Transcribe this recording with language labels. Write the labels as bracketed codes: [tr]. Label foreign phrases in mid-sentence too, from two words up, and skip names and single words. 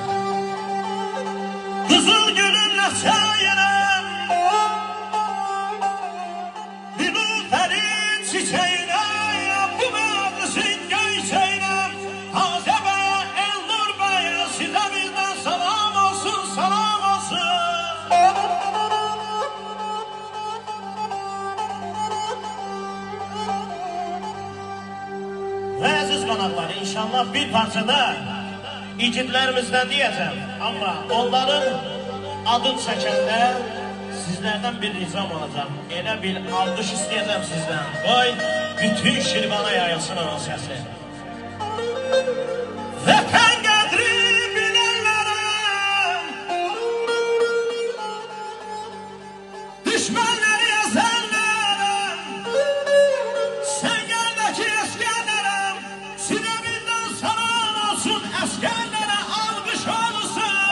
[tr] Kızıl gülünle sayırım, Nilüfer'in çiçeğine, bu mevlisin göyçeğine, Taze Bey'e, Elnur Bey'e, size bizden salam olsun, salam olsun. [az] Ve aziz qonaqlar, inşallah bir parçada igidlərimizdən deyəcəm. Amma onların adını çəkəndə sizlərdən bir ricam olacaq. Elə bir alqış istəyəcəm sizdən. Qoy bütün Şirvana yayılsın onun səsi. Vətən qədri bilənlərəm, düşmənləri əzənlərəm, sən gəldəki əskərlərəm, sizə bizdən salam olsun, əskərlərə alqış olsun.